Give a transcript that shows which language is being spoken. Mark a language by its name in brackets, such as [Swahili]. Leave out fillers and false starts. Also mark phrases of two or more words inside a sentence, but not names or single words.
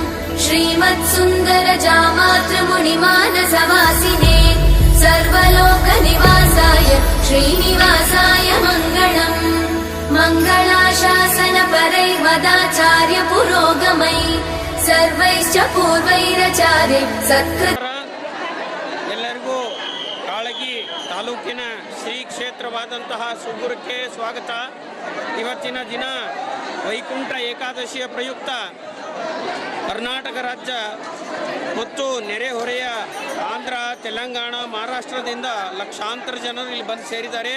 [Sanskrit] श्रीमत्सुन्दरजामातृमुनिमानसवासिने सर्वलोकनिवासाय श्रीनिवासाय मङ्गलम् मङ्गलाशासनपरैर्मदाचार्य पुरोगमै सर्वैश्च पूर्वैराचार्य सत्कृत [Kannada] ಎಲ್ಲರಿಗೂ ಕಾಳಗಿ ತಾಲೂಕಿನ ಶ್ರೀ ಕ್ಷೇತ್ರವಾದಂತಹ ಸುಗುರಕ್ಕೆ ಸ್ವಾಗತ. ಇವತ್ತಿನ ದಿನ ವೈಕುಂಠ ಏಕಾದಶಿಯ ಪ್ರಯುಕ್ತ ಕರ್ನಾಟಕ ರಾಜ್ಯ ಮತ್ತು ನೆರೆಹೊರೆಯ ಆಂಧ್ರ, ತೆಲಂಗಾಣ, ಮಹಾರಾಷ್ಟ್ರದಿಂದ ಲಕ್ಷಾಂತರ ಜನರು ಇಲ್ಲಿ ಬಂದು ಸೇರಿದ್ದಾರೆ.